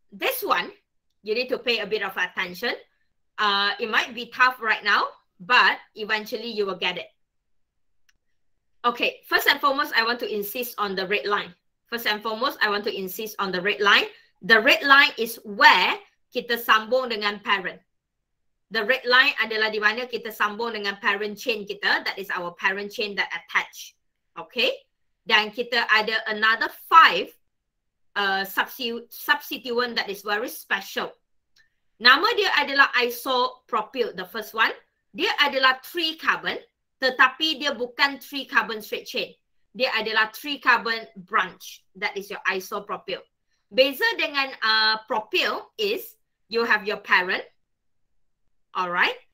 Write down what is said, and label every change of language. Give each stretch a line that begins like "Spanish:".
English: This one, you need to pay a bit of attention. It might be tough right now, but eventually you will get it. Okay, first and foremost, I want to insist on the red line. First and foremost, I want to insist on the red line. The red line is where
Malay: kita sambung dengan
English: parent. The red line
Malay: adalah di mana kita sambung dengan parent chain kita.
English: That is our parent chain that attach. Okay?
Malay: Dan kita ada
English: another 5 substituent that is very special.
Malay: Nama dia adalah isopropyl,
English: the first one.
Malay: Dia adalah 3 carbon, tetapi dia bukan 3 carbon straight chain. Dia adalah 3 carbon branch.
English: That is your isopropyl.
Malay: Beza dengan
English: propyl is you have your parent. Alright.